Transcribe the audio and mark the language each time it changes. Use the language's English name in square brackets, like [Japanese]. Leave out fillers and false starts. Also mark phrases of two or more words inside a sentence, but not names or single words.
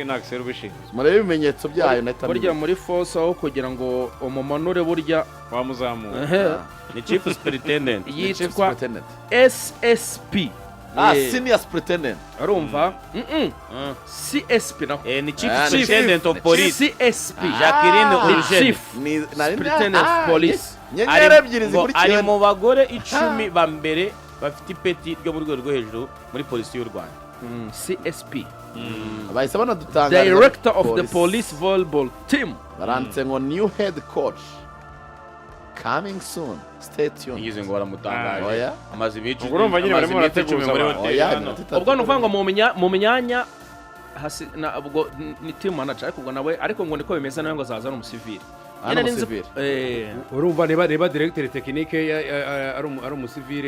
[Kinyarwanda] ni Axel ubishinzwe murebe ibimenyetso byayo nahita burya muri force aho kugira ngo umumanure burya wamuzamuye [English] ni chief superintendent [Kinyarwanda] yitwa SSP [English] senior superintendent [Kinyarwanda] arumva CSP naho [English] ni chief superintendent of police CSP Jacqueline Urugeni chief superintendent of police [Kinyarwanda] inyenyeri ebyiri ari zikurikiye mu bagore 10 ba mbere bafite ipeti ryo mu rwego rwo hejuru muri polisi y'u Rwanda CSP bahise banadutangariza [English] director of the police volleyball team [Kinyarwanda] baranditse ngo [English] new head coach coming soon stay tuned [Kinyarwanda] ngize ngo baramutangaje oya amazi bicu urumva nyine barimo barateguza muri abantu. hoteli oya hano ubwo nuvuga ngo mu myanya hasi ubwo ni [English] team manager [Kinyarwanda] ariko ubwo nawe ariko ngo niko bimeze nawe ngo azaza n'umusivili Hano umusivili. urumva reba [French] directeur technique [Kinyarwanda] ari umusivile